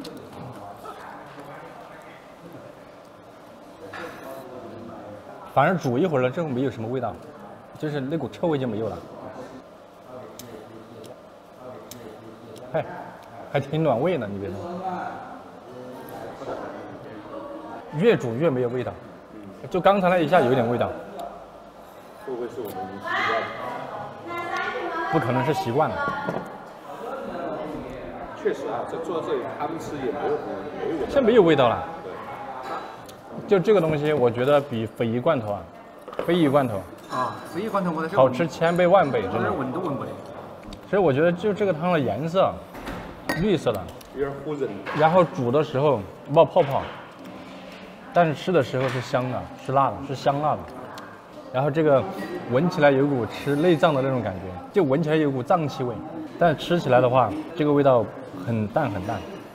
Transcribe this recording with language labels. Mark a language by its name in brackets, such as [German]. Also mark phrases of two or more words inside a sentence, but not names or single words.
[Chinese] 反正煮一會兒了之後沒有什麼味道，就是那股臭味就沒有了。嘿，還挺暖胃的，你別說。越煮越沒有味道，就剛才那一下有點味道。會不會是我們習慣了？不可能是習慣了。確實啊，坐在這裡湯吃也沒有味道。現在沒有味道了。就這個東西，我覺得比鯡魚罐頭啊，鯡魚罐頭啊，鯡魚罐頭我好吃千倍萬倍，真的。聞都聞不得。所以我覺得就這個湯的顏色，綠色的，有點唬人。然後煮的時候冒泡泡，但是吃的時候是香的，是辣的，是香辣的。然後這個聞起來有股吃內臟的那種感覺，就聞起來有股臟氣味，但是吃起來的話，這個味道很淡很淡。